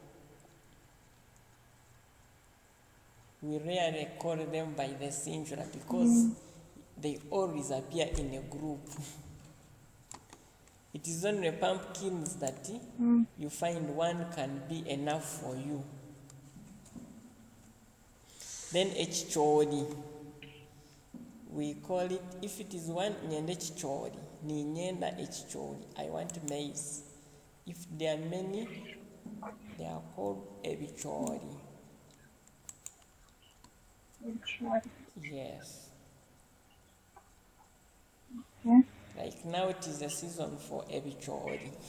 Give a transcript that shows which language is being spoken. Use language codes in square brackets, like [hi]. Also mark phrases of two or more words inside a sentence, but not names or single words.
[en] We rarely call them by the singular because they always appear in a group. It is only pumpkins that you find one can be enough for you. Then echichori, we call it, if it is one [nyn] nyende chichori, ni nyenda echichori, [en] I want maize. If there are many, they are called ebichori. Yes. Okay. Like now it is a season for ebichori.